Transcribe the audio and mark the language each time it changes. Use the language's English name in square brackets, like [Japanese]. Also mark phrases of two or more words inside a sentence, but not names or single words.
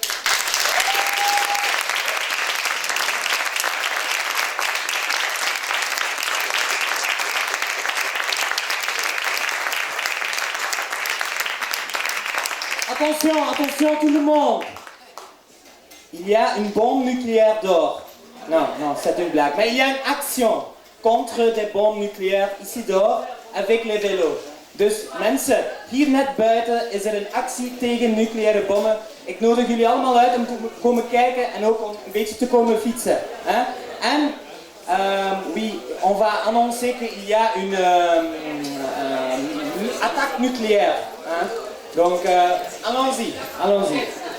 [French] Attention, attention tout le monde. Il y a une bombe nucléaire dehors. Non, c'est une blague. Mais il y a une action contre des bombes nucléaires ici dehors avec les vélos. [Dutch] Dus mensen, hier net buiten is er een actie tegen nucleaire bommen. Ik nodig jullie allemaal uit om te komen kijken en ook om een beetje te komen fietsen. [French] Hein? En oui, on va annoncer qu'il y a une attaque nucléaire. Hein? Donc, allons-y, allons-y.